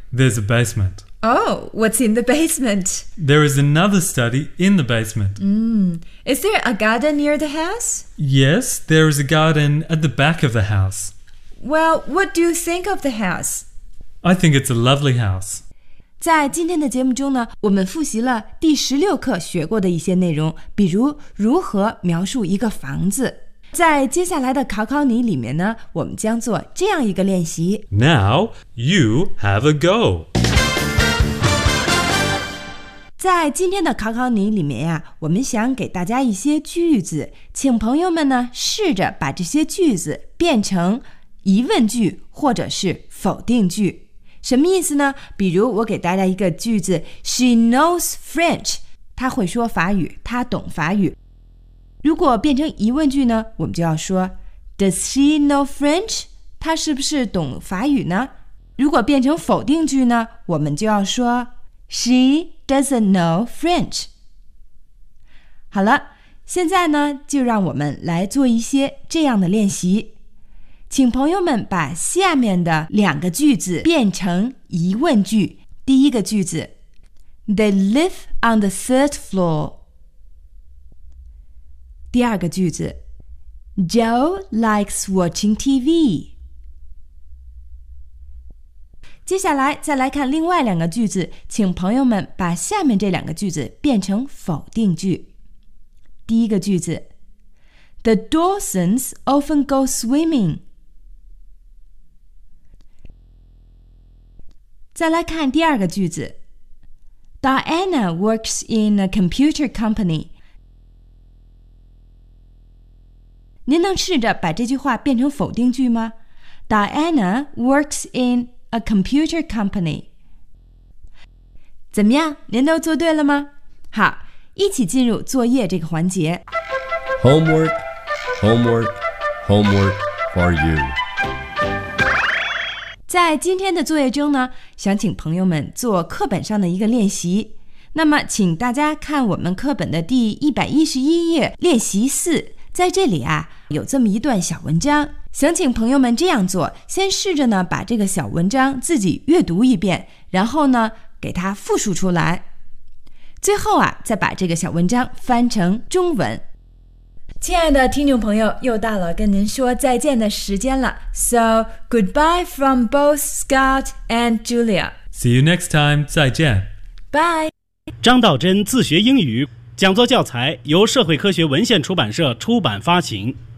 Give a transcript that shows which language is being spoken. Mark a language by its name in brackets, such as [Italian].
[English] There's a basement. Oh, what's in the basement? There is another study in the basement. Is there a garden near the house? Yes, there is a garden at the back of the house. Well, what do you think of the house? I think it's a lovely house. [Chinese] 在今天的节目中呢，我们复习了第16课学过的一些内容，比如如何描述一个房子。在接下来的考考你里面呢，我们将做这样一个练习。 [English] Now, you have a go. [Chinese] 在今天的考考你里面呀，我们想给大家一些句子，请朋友们呢，试着把这些句子变成疑问句或者是否定句，什么意思呢？比如我给大家一个句子 [English] She knows French， [Chinese] 她会说法语，她懂法语。如果变成疑问句呢，我们就要说 [English] Does she know French？ [Chinese] 她是不是懂法语呢？如果变成否定句呢，我们就要说 [English] She doesn't know French。 [Chinese] 好了，现在呢，就让我们来做一些这样的练习，请朋友们把下面的两个句子变成疑问句。第一个句子 [English] They live on the third floor. 第二个句子 Joe likes watching TV. [Chinese] 接下来再来看另外两个句子，请朋友们把下面这两个句子变成否定句。第一个句子 [English] The Dawsons often go swimming. [Chinese] 再来看第二个句子 [English] Diana works in a computer company. [Chinese] 您能试着把这句话变成否定句吗？ [English] Diana works in a computer company. [Chinese] 怎么样？您都做对了吗？好，一起进入作业这个环节。 [English] Homework, homework, homework for you. [Chinese] 在今天的作业中呢，想请朋友们做课本上的一个练习。那么请大家看我们课本的第111页练习4，在这里啊，有这么一段小文章，想请朋友们这样做，先试着呢把这个小文章自己阅读一遍，然后呢给它复述出来，最后啊再把这个小文章翻成中文。亲爱的听众朋友，又到了跟您说再见的时间了。 [English] So, goodbye from both Scott and Julia. See you next time. [Chinese] 再见。 [English] Bye. [Chinese] 张道真自学英语讲座教材由社会科学文献出版社出版发行。